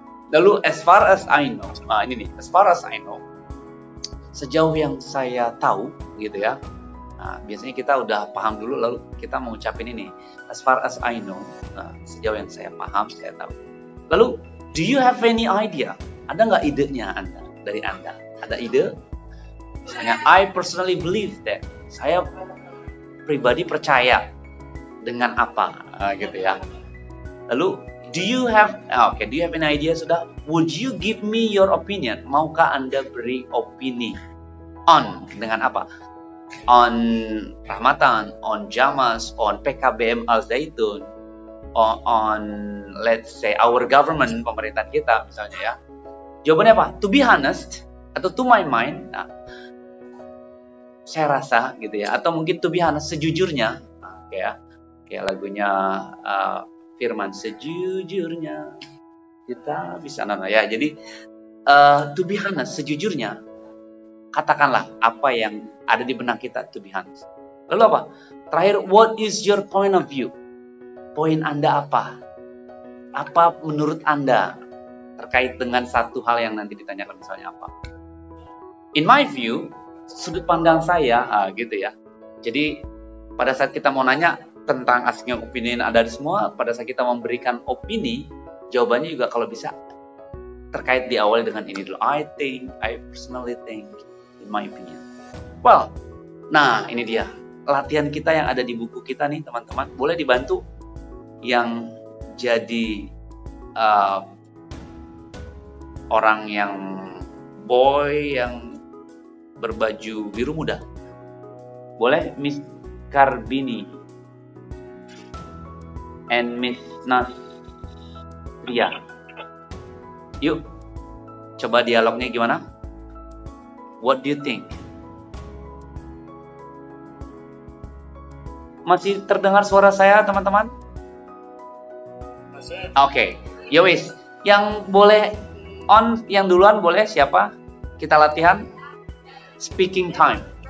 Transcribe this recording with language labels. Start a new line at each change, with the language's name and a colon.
Indonesian: Lalu,
English: as far as I know,
Indonesian: ini nih, as far as I know, sejauh yang saya tahu, gitu ya. Nah, biasanya kita udah paham dulu, lalu kita mengucapin ini.
English: As far as I know,
Indonesian: sejauh yang saya paham, saya tahu.
English: Lalu, do you have any idea?
Indonesian: Ada nggak idenya dari Anda? Ada ide?
English: Misalnya, I personally believe that.
Indonesian: Saya pribadi percaya dengan apa, gitu ya.
English: Lalu, do you have an idea
Indonesian: sudah?
English: Would you give me your opinion?
Indonesian: Maukah Anda beri opini on dengan apa? on Rahmatan, on Jamas, on PKBM Al Zaitun, on
English: let's say our government,
Indonesian: pemerintahan kita misalnya ya. Jawabannya apa?
English: To be honest
Indonesian: atau
English: to my mind.
Indonesian: Nah, saya rasa gitu ya, atau mungkin
English: to be honest,
Indonesian: sejujurnya, kayak lagunya Firman, sejujurnya kita bisa ya. Jadi
English: to be honest,
Indonesian: sejujurnya, katakanlah apa yang ada di benak kita, to be honest. Lalu apa?
English: Terakhir, what is your point of view?
Indonesian: Poin Anda apa? Apa menurut Anda terkait dengan satu hal yang nanti ditanyakan, misalnya apa?
English: In my view,
Indonesian: sudut pandang saya, gitu ya. Jadi pada saat kita mau nanya tentang asking opinion ada di semua, pada saat kita memberikan opini, jawabannya juga kalau bisa terkait diawali dengan ini dulu.
English: I personally think, in my opinion.
Indonesian: Well, nah ini dia latihan kita yang ada di buku kita nih teman-teman. Boleh dibantu yang jadi orang yang boy yang berbaju biru muda. Boleh Miss Karbini and Miss Nasria. Yuk, coba dialognya gimana?
English: What do you think?
Indonesian: Masih terdengar suara saya, teman-teman? Oke, yowis. Yang boleh on, yang duluan boleh siapa? Kita latihan speaking time.